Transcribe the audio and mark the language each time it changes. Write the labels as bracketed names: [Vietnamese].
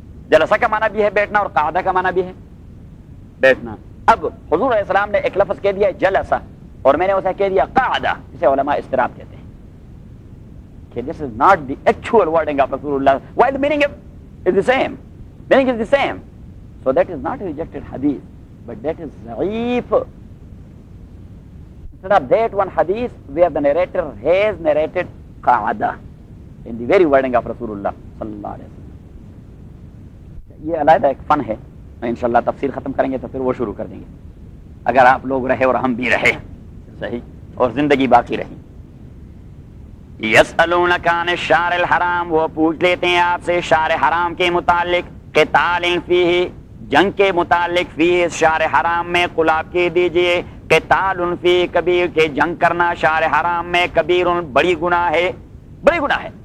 [Urdu] جلسہ کا معنی بھی ہے بیٹھنا اور قعدہ کا معنی بھی ہے بیٹھنا. اب حضور علیہ السلام نے ایک لفظ کہہ دیا جلسہ اور میں نے اسے کہہ دیا قعدہ, جسے علماء اضطراب کہتے ہیں کہ [English] this is not the actual wording of Rasulullah while the meaning is the same. Meaning is the same. So that is not a rejected hadith, but that is ضعيف. Instead of that one hadith where the narrator has narrated قعدہ in the very wording of Rasulullah sallallahu alaihi wasallam. [Urdu] یہ علیحدہ ایک فن ہے, انشاءاللہ تفسیر ختم کریں گے تو پھر وہ شروع کر دیں گے, اگر آپ لوگ رہے اور ہم بھی رہے. صحیح. اور زندگی باقی رہی. [Arabic] یسألونک عن الشہر الحرام, [Urdu] وہ پوچھ لیتے ہیں آپ سے شہر حرام کے متعلق, قتال فیہ, جنگ کے متعلق, فیہ شہر حرام میں, قل آپ کہہ دیجئے [Arabic] قتال فیہ کبیر, [Urdu] کہ جنگ کرنا شہر حرام میں کبیر, بڑی گناہ ہے, بڑی گناہ ہے.